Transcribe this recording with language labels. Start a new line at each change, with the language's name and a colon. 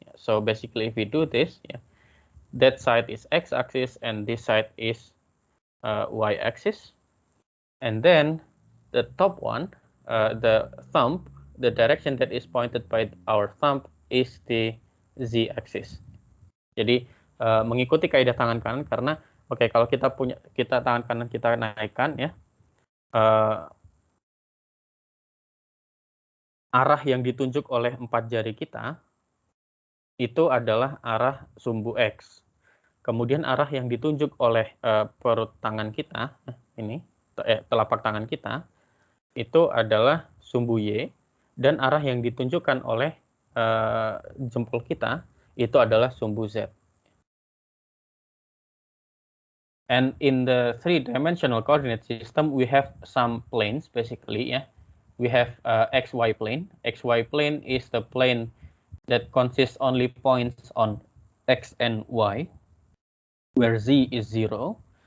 English: So basically, if we do this, that side is x-axis and this side is y-axis, and then the top one, the thumb, the direction that is pointed by our thumb is the z-axis.
Indonesian: Jadi mengikuti kaidah tangan kanan karena kalau kita tangan kanan kita naikkan ya, arah yang ditunjuk oleh 4 jari kita itu adalah arah sumbu X. Kemudian arah yang ditunjuk oleh perut tangan kita, ini telapak tangan kita, itu adalah sumbu Y, dan arah yang ditunjukkan oleh jempol kita itu adalah sumbu Z.
English: And in the three-dimensional coordinate system, we have some planes basically. We have XY plane. XY plane is the plane that consists only points on X and Y, where Z is 0.